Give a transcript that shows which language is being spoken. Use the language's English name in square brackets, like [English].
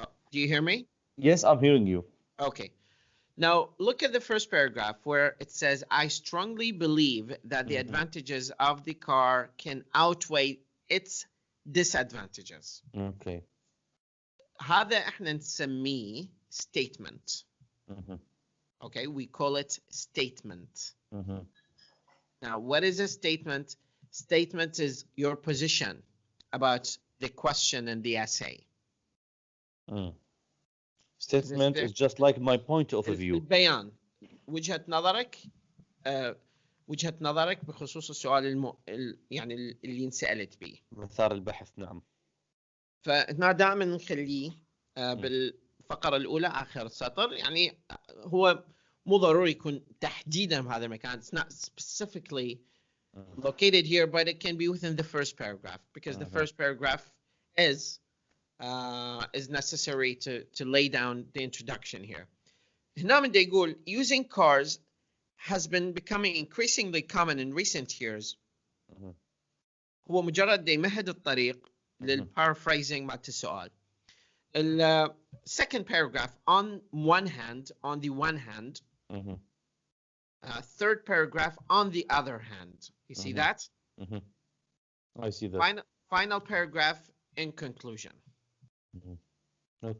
[English] Do you hear me? Yes, I'm hearing you. Okay. Now, look at the first paragraph where it says, I strongly believe that the advantages of the car can outweigh its disadvantages. Okay. [Arabic] هذا احنا نسميه statement. [English] Okay, we call it statement. Now, what is a statement? Statement is your position about the question in the essay. Statement is just like my point of view. [Arabic] البيان وجهة نظرك وجهة نظرك بخصوص السؤال يعني اللي انسألت به. مثار البحث نعم. فاحنا دائما نخليه بالفقرة الأولى آخر السطر، يعني هو مو ضروري يكون تحديدا بهذا المكان. [English] It's not specifically located here, but it can be within the first paragraph because the first paragraph is necessary to lay down the introduction here. [Arabic] هنا بدي يقول [English] using cars has been becoming increasingly common in recent years. [Arabic] هو مجرد يمهد الطريق للparaphrasing مالت السؤال. [English] Second paragraph, on the one hand, third paragraph, on the other hand. You see that? I see that. Final paragraph in conclusion. Okay.